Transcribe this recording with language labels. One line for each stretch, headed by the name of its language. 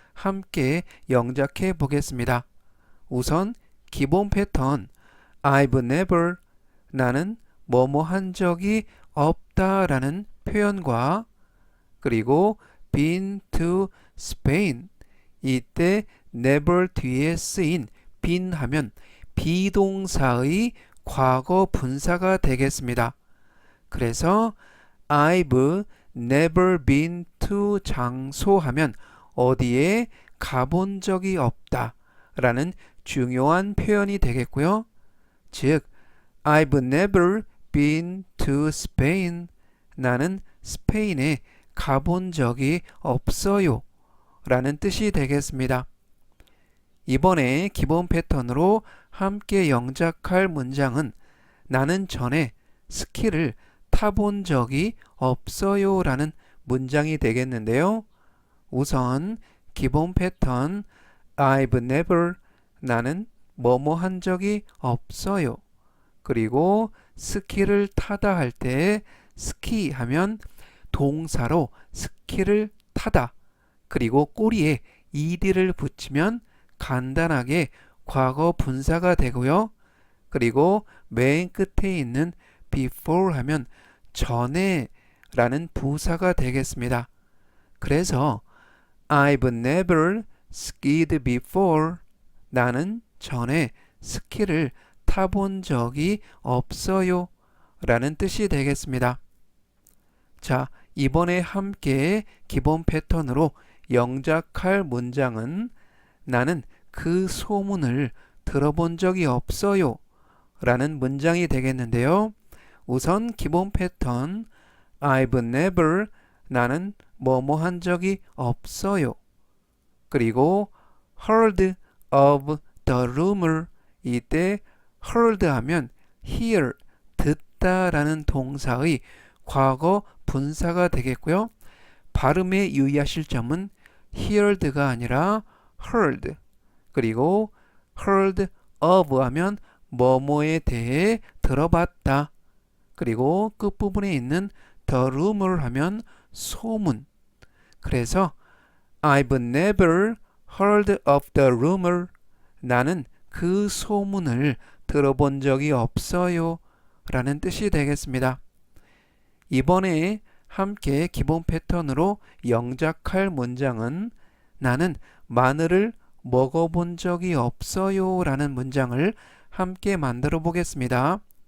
Korean: 함께 영작해 보겠습니다. 우선 기본 패턴
English: I've never
Korean: 나는 뭐뭐 한 적이 없다 라는 표현과 그리고
English: been to Spain
Korean: 이때 never 뒤에 쓰인 been 하면 비동사의 과거 분사가 되겠습니다. 그래서
English: I've never been to
Korean: 장소 하면 어디에 가본 적이 없다 라는 중요한 표현이 되겠고요.
English: 즉, I've never been to Spain.
Korean: 나는 스페인에 가본 적이 없어요 라는 뜻이 되겠습니다. 이번에 기본 패턴으로 함께 영작할 문장은 나는 전에 스키를 타본 적이 없어요 라는 문장이 되겠는데요. 우선 기본 패턴
English: I've never
Korean: 나는 뭐뭐 한 적이 없어요. 그리고 스키를 타다 할 때 스키 하면 동사로 스키를 타다 그리고 꼬리에 ed를 붙이면 간단하게 과거 분사가 되고요. 그리고 맨 끝에 있는 before 하면 전에 라는 부사가 되겠습니다.
English: 그래서 I've never skied before.
Korean: 나는 전에 스키를 타본 적이 없어요 라는 뜻이 되겠습니다. 자, 이번에 함께 기본 패턴으로 영작할 문장은 나는 그 소문을 들어본 적이 없어요 라는 문장이 되겠는데요. 우선 기본 패턴
English: I've never
Korean: 나는 뭐뭐 한 적이 없어요. 그리고
English: heard of the rumor
Korean: 이때 heard 하면 hear 듣다 라는 동사의 과거 분사가 되겠고요. 발음에 유의하실 점은 heard가 아니라 heard 그리고
English: heard of
Korean: 하면 뭐뭐에 대해 들어봤다. 그리고 끝부분에 있는
English: the rumor
Korean: 하면 소문.
English: 그래서 I've never heard of the rumor.
Korean: 나는 그 소문을 들어본 적이 없어요 라는 뜻이 되겠습니다. 이번에 함께 기본 패턴으로 영작할 문장은 나는 마늘을 먹어본 적이 없어요 라는 문장을 함께 만들어 보겠습니다.